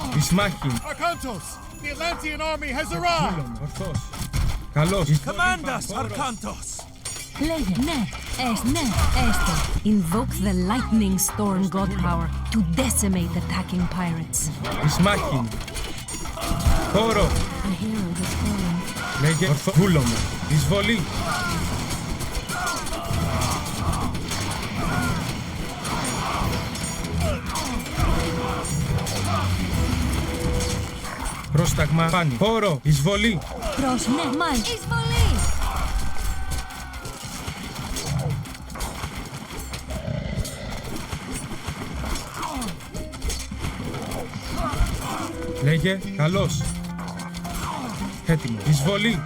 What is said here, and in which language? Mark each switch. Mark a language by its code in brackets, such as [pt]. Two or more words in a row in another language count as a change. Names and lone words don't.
[el] Ισμάχιν. [en] Arkantos, the Atlantean army has arrived! [el] Βούλομαι. Ορθώς. Καλώς. [en] Command us, Arkantos! [el] Λέγε, ναι, έστε. [en] Invoke the lightning storm god power to decimate attacking pirates. [el] Ισμάχιν. Χώρο. [en] A hero has fallen. [el] Λέγε. Ορθώς. Βούλομαι. Εισβολή. Πρόσταγμα. Πάνι. Χώρο. Εισβολή. Προς, ναι, μάλιστα. Εισβολή! Λέγε. Καλώς. Έτοιμο. Εισβολή.